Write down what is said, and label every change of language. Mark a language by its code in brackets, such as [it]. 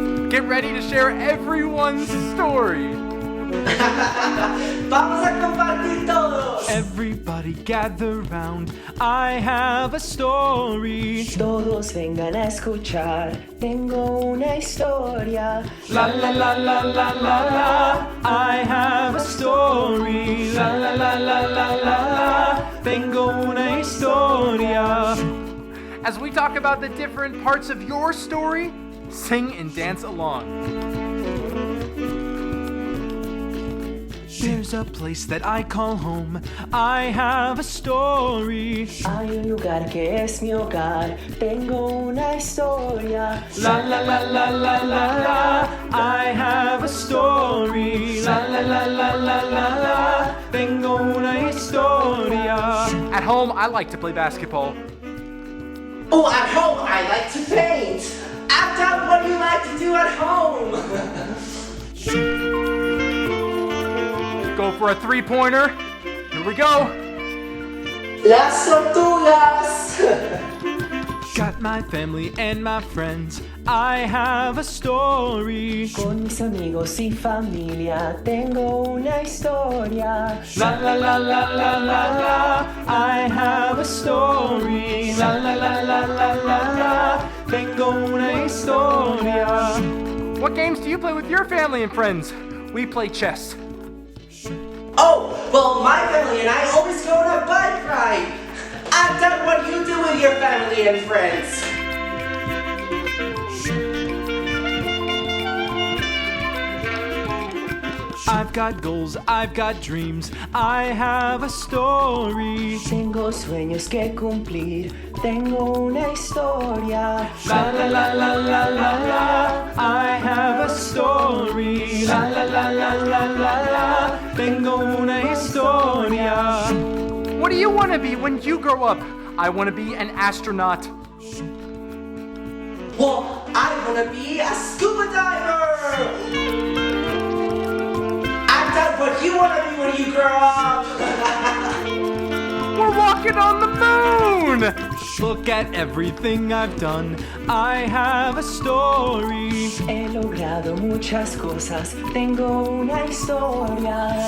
[en] Get ready to share everyone's story. [es] Vamos a compartir todos. [en] Everybody gather round. I have a story. [es] Todos vengan a escuchar, tengo una historia. La la la la la la la. [en] I have a story. La la la la la la la. [es] Tengo una historia. [en] As we talk about the different parts of your story, sing and dance along. There's a place that I call home. I have a story. [es] Hay un lugar que es mi hogar, tengo una historia. La la la la la la la. [en] I have a story. La la la la la la la. [es] Tengo una historia. [en] At home, I like to play basketball. Oh, at home, I like to paint. Act out what you like to do at home. Go for a three-pointer. Here we go. [es] Las tortugas. [en] Got my family and my friends. I have a story. [es] Con mis amigos y familia, tengo una historia. La la la la la la la. [en] I have a story. La la la la la la la. [es] Tengo una historia. [en] What games do you play with your family and friends? We play chess. Oh, well, my family and I always go on a bike ride. Act out what you do with your family and friends. I've got goals, I've got dreams, I have a story. [es] Tengo sueños que cumplir, tengo una historia. La la la la la la la. [en] I have a story. La la la la la la la. [es] Tengo una historia. [en] What do you want to be when you grow up? I want to be an astronaut. Well, I want to be a scuba diver. Act out what you want to be when you grow up. We're walking on the moon! Look at everything I've done. I have a story. [es] He logrado muchas cosas, tengo una historia.